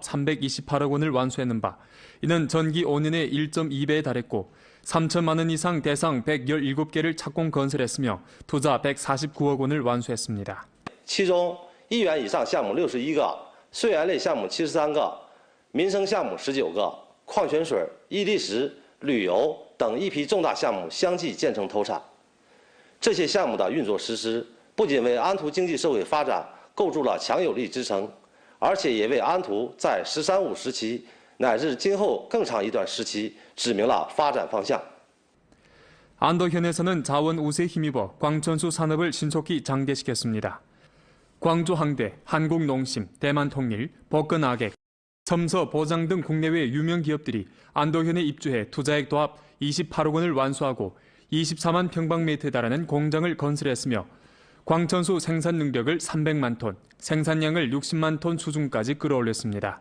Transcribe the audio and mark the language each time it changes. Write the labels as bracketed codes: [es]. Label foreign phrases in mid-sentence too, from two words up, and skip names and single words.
[ko] 328억 원을 완수했는 바 이는 전기 5년에 1.2배에 달했고 3천만 원 이상 대상 117개를 착공 건설했으며 투자 149억 원을 완수했습니다. [zh] 其中1元以上项目61个，税源类项目73个，民生项目19个，矿泉水、伊利石、旅游等一批重大项目相继建成投产。这些项目的运作实施，不仅为安图经济社会发展构筑了强有力支撑，而且也为安图在“十三五”时期乃至今后更长一段时期指明了发展方向。 [ko] 안도현에서는 자원 우세에 힘입어 광천수 산업을 신속히 장대시켰습니다. 광주 항대, 한국농심, 대만통일, 법건아객, 첨서, 보장 등 국내외 유명 기업들이 안도현에 입주해 투자액 도합 28억 원을 완수하고 24만 평방미터에 달하는 공장을 건설했으며 광천수 생산 능력을 300만 톤, 생산량을 60만 톤 수준까지 끌어올렸습니다.